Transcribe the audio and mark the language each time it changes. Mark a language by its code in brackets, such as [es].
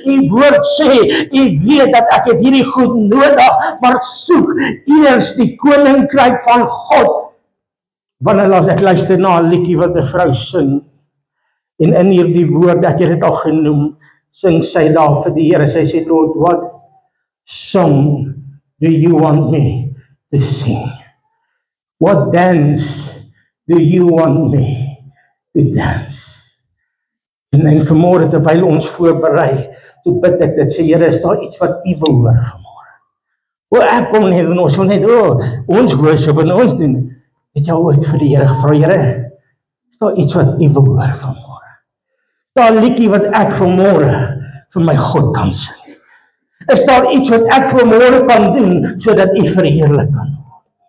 [af] U woord sê, U weet dat ek het hierdie goed nodig, maar soek eers die koninkryk van God. Wanneer as ek luister na 'n liedjie wat 'n vrou sing, en in hierdie woord, ek het dit al genoem, sing sy daar vir die Here, sy sê, [en] Lord, what song do you want me to sing? What dance do you want me to dance? [af] En vanmôre terwyl ons voorberei, toe bid ek dit, sê Here, is daar iets wat U wil hoor vanmôre? Ek kom nie en ons wil net, ons worship en ons doen. Het jy ooit vir die Here gevra, Here, is daar iets wat U wil hoor vanmôre? Is daar 'n liedjie wat ek vanmôre vir my God kan sing? Is daar iets wat ek vanmôre kan doen sodat U verheerlik kan word?